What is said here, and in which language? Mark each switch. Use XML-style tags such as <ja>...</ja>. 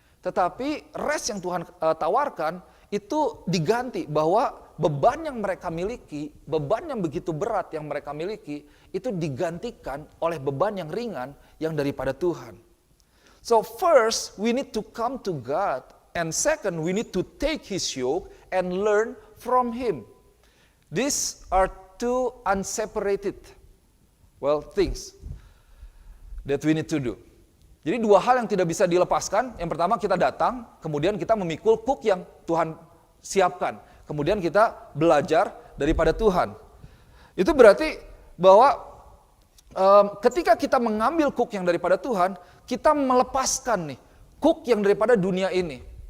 <id>Tetapi rest yang Tuhan tawarkan itu diganti bahwa beban yang mereka miliki, beban yang begitu berat yang mereka miliki itu digantikan oleh beban yang ringan yang daripada Tuhan.</id> <en>So first, we need to come to God. And second, we need to take His yoke and learn from Him. These are two unseparated, things that we need to do.</en> <id>Jadi dua hal yang tidak bisa dilepaskan. Yang pertama kita datang, kemudian kita memikul kuk yang Tuhan siapkan. Kemudian kita belajar daripada Tuhan. Itu berarti bahwa ketika kita mengambil kuk yang daripada Tuhan, kita melepaskan nih kuk yang daripada dunia ini.</id>